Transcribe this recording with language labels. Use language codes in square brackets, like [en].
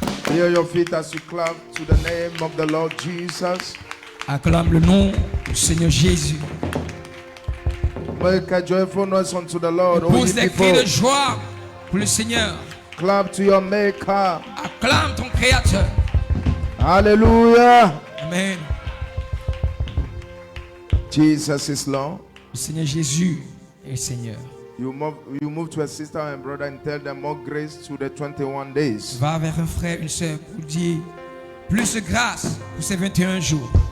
[en] Hear your feet as you clap to the name of the Lord Jesus. [fr] Acclame le nom du Seigneur Jésus. [en] Make a joyful noise unto the Lord. [fr] Pousse des cris de joie pour le Seigneur. [en] Clap to your Maker. [fr] Acclame ton Créateur. Hallelujah. Amen. [en] Jesus is Lord. [fr] Le Seigneur Jésus est Seigneur. [en] You move to a sister and brother and tell them more grace to the 21 days. [fr] Va vers un frère, une soeur pour dire plus de grâce pour ces 21 jours.